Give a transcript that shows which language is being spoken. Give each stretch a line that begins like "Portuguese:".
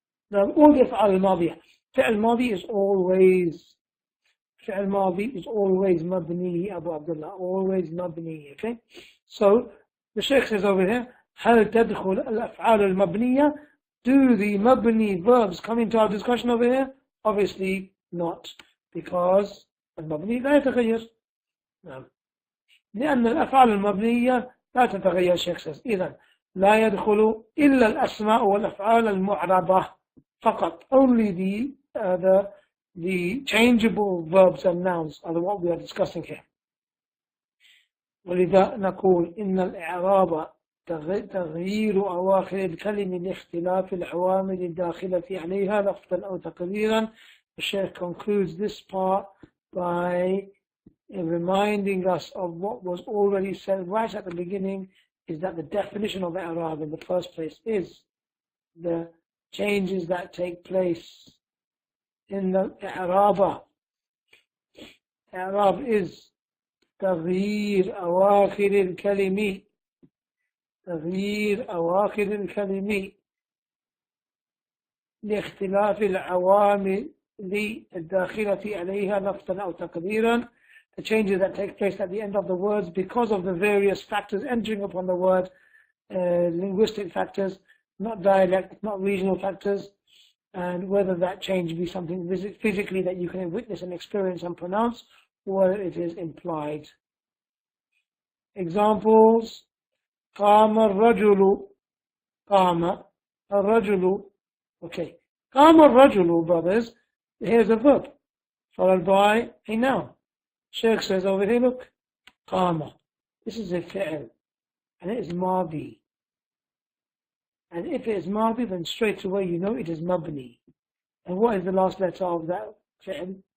English: Now, all the af'al al-madiyah. Fi'l madi is always mabni, Abu Abdullah, always mabni, okay? So, the Shaykh says over here,
Arabic: هل تدخل الأفعال المبنية?
English: Do the mabni verbs come into our discussion over here? Obviously not, because
Arabic: المبني لا يتغير. نعم. لأن الأفعال المبنية لا تتغير.
English: Shaykh says,
Arabic: إذن لا يدخل إلا الأسماء والأفعال المعربة فقط.
English: Only the changeable verbs and nouns are what we are discussing here.
Arabic: ولذا نقول إن الإعراب تغيير أواخر الكلمة لاختلاف العوامل الداخلة عليها لفظا أو تقديرا.
English: The Shaykh concludes this part by reminding us of what was already said right at the beginning, is that the definition of I'rab in the first place is the changes that take place in the I'rab. I'rab is
Arabic: تغيير أواخر الكلمة، تغيير أواخر الكلمة لاختلاف العوامل الداخلة عليها لفظا أو تقديرا.
English: The changes that take place at the end of the words because of the various factors entering upon the word, linguistic factors, not dialect, not regional factors, and whether that change be something physically that you can witness and experience and pronounce, or it is implied. Examples:
Arabic: قام الرجل قام الرجل.
English: Okay.
Arabic: قام الرجل,
English: brothers. Here's a verb followed by a noun. Shaykh says over here, look, قام. This is a fi'l, and it is madi. And if it is madi, then straight away you know it is mabni. And what is the last letter of that fi'l?